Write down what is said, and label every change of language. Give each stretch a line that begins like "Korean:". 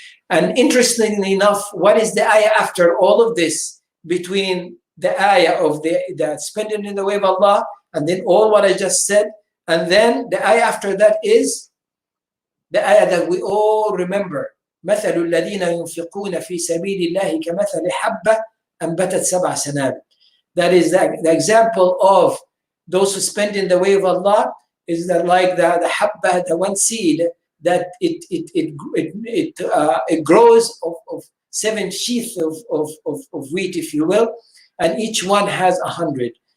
English: And interestingly enough, what is the ayah after all of this, between the ayah of the spending in the way of Allah, and then all what I just said, and then the ayah after that is the ayah that we all remember.
Arabic: مثل الذين ينفقون في سبيل الله كمثل حبة أنبتت سبع سنابل.
English: That is the example of those who spend in the way of Allah, is that like the habba, the one seed that it grows of 7 sheaths of wheat, if you will, and each one has 100.